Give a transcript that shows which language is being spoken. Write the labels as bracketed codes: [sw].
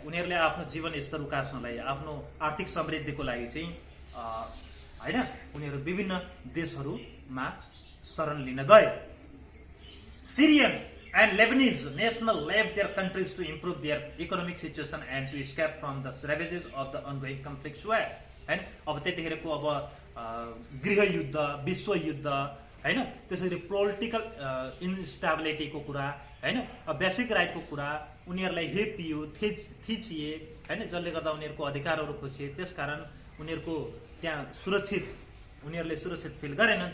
[ne] उनीहरूले आफ्नो जीवन स्तर उकास्नलाई, आफ्नो आर्थिक समृद्धिको लागि चाहिँ होइन उनीहरू विभिन्न देशहरूमा शरण लिन गए। [en] Syrian and Lebanese national left their countries to improve their economic situation and to escape from the ravages of the ongoing conflicts were [ne] हैन। अब त्यतिखेरको अब गृहयुद्ध, विश्वयुद्ध हैन, त्यसरी पोलिटिकल इन्स्टेबिलिटीको कुरा हैन, बेसिक राइटको कुरा उनीहरूलाई हेपियो, थिचिए हैन, जसले गर्दा उनीहरूको अधिकारहरू खोसिए। त्यसकारण उनीहरूको त्यहाँ उनीहरूले सुरक्षित फिल गरेनन्।